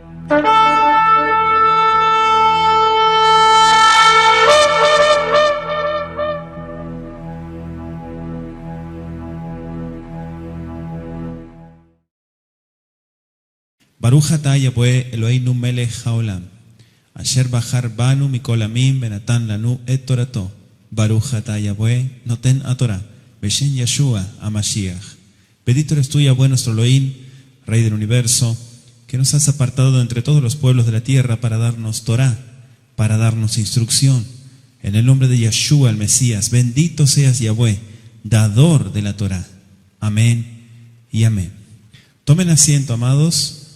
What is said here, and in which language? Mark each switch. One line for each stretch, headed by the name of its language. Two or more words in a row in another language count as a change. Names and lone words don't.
Hebrew: ברוך אתה יהוה אלוהינו מלך העולם, אשר בחר בנו מכל העמים ונתן לנו את תורתו. ברוך אתה יהוה נותן התורה, בשם ישוע המשיח.
Spanish: Bendito eres tú, Yahweh, nuestro Elohim, Rey del universo, que nos has apartado de entre todos los pueblos de la tierra para darnos Torah, para darnos instrucción. En el nombre de Yeshua, el Mesías, bendito seas, Yahweh, dador de la Torah. Amén y amén. Tomen asiento, amados.